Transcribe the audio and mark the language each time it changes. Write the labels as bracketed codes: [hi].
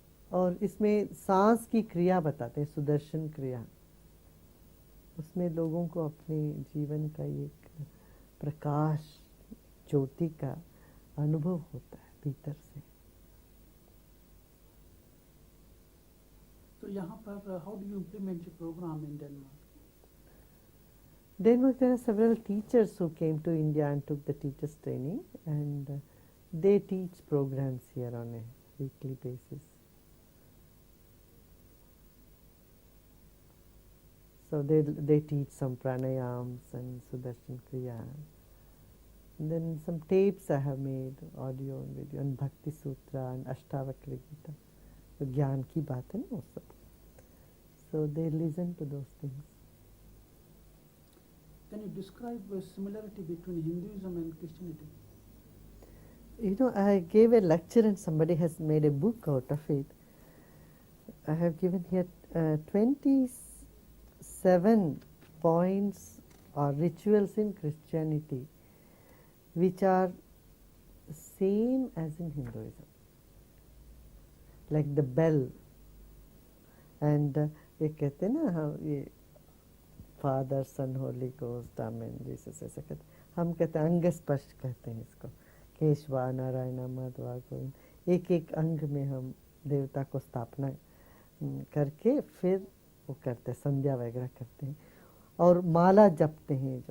[hi] और इसमें सांस की क्रिया बताते हैं, सुदर्शन क्रिया, उसमें लोगों को अपने जीवन का एक प्रकाश ज्योति का अनुभव होता है भीतर से। तो यहाँ पर [en] How do you implement your program in Denmark? Denmark, there are several teachers who came to India and took the teachers training, and they teach programs here on a weekly basis. So they teach some pranayams and Sudarshan Kriya. And then some tapes I have made, audio and video, and Bhakti Sutra and Ashtavakra Gita. [hi] तो ज्ञान की बात है ना वो सब. [en] So they listen to those things. Can you describe the similarity between Hinduism and Christianity? You know, I gave a lecture and somebody has made a book out of it. I have given here 27 points or rituals in Christianity which are same as in Hinduism. Like the bell, and [hi] ये कहते हैं ना हम ये father सन Holi ghost आमेन Jesus ऐसे कहते हैं, हम कहते हैं अंग स्पर्श कहते हैं इसको, केशवा नारायण माधवा गोविंद, एक एक अंग में हम देवता को स्थापना करके फिर वो करते हैं, संध्या वगैरह करते हैं और माला जपते हैं।